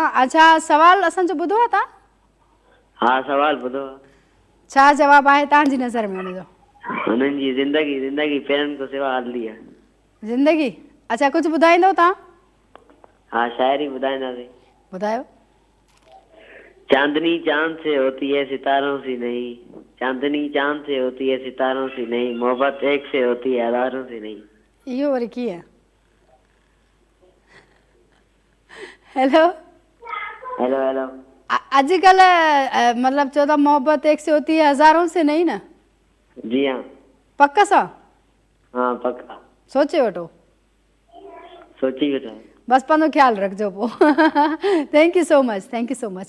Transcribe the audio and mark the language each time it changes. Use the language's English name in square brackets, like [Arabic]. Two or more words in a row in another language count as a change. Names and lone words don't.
[Sindhi] अच्छा, सवाल असांजो ॿुधो आहे तव्हां? हाँ, सवाल ॿुधो आहे। छा जवाबु आहे तव्हांजी नज़र में हुनजो? हुननि जी ज़िंदगी पेरनि खां सिवा हलंदी आहे। ज़िंदगी? अच्छा, कुझु ॿुधाईंदव तव्हां? हाँ, शायरी ॿुधाईंदासीं। ॿुधायो। [Hindi] चांदनी चांद से होती है सितारों से नहीं, चांदनी चांद से होती है सितारों से नहीं, मोहब्बत एक से होती है हज़ारों से नहीं। [Sindhi] इहो वरी कीअं? हेलो [English] हेलो हेलो। [Sindhi] अॼुकल्ह मतिलबु चओ था [Hindi] मोहब्बत एक से होती है हज़ारों से नहीं [Sindhi] न? जी हाँ। पक सां? हाँ पक्का। सोचे वठो। सोची वेठो। बसि पंहिंजो ख्यालु रखिजो पोइ। [English] Thank you so much, thank you so much.